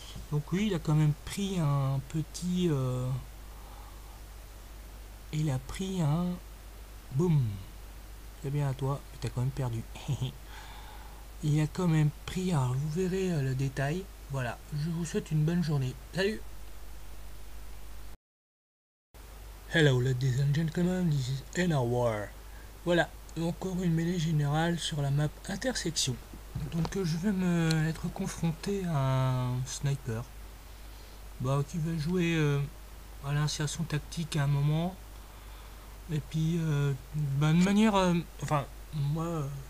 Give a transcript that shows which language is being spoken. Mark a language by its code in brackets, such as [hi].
[fr] Donc, oui, il a quand même pris un petit. Il a pris un. Boum! C'est bien à toi, mais t'as quand même perdu. Il a quand même pris, alors vous verrez le détail. Voilà, je vous souhaite une bonne journée. Salut! [en] Hello ladies and gentlemen, this is NR. [fr] Voilà, encore une mêlée générale sur la map intersection. Donc je vais me être confronté à un sniper qui va jouer à l'insertion tactique à un moment. Et puis de manière... enfin, moi...